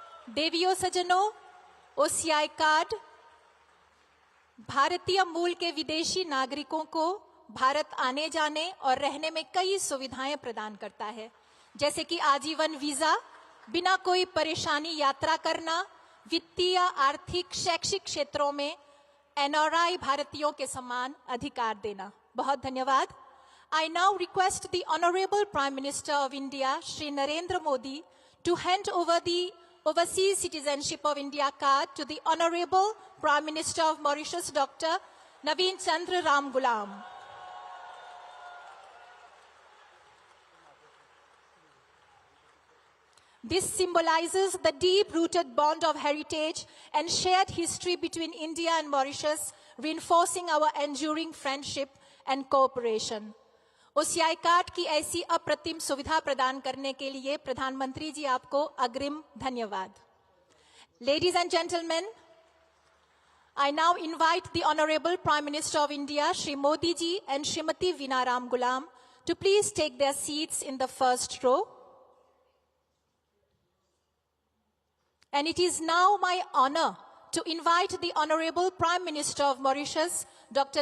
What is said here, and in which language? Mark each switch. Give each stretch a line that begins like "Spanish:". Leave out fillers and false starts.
Hindi: देवियों सज्जनों, OCI card भारतीय मूल के विदेशी नागरिकों को भारत आने जाने और रहने में कई सुविधाएं प्रदान करता है, जैसे कि आजीवन वीजा, बिना कोई परेशानी यात्रा करना, वित्तीय, आर्थिक, शैक्षिक क्षेत्रों में एनआरआई भारतीयों के समान अधिकार देना। बहुत धन्यवाद।
English: I now request the Honorable Prime Minister of India, Shri Narendra Modi, to hand over the Overseas Citizenship of India card to the Honorable Prime Minister of Mauritius, Dr. Naveen Chandra Ramgoolam. This symbolizes the deep-rooted bond of heritage and shared history between India and Mauritius, reinforcing our enduring friendship and cooperation.
Hindi: OCI card की ऐसी अप्रतिम सुविधा प्रदान करने के लिए प्रधानमंत्री जी आपको अग्रिम धन्यवाद।
English: Ladies and gentlemen, I now invite the Honorable Prime Minister of India, Shri Modi ji and Srimati Veena Ramgoolam to please take their seats in the first row. And it is now my honor to invite the Honorable Prime Minister of Mauritius, Dr.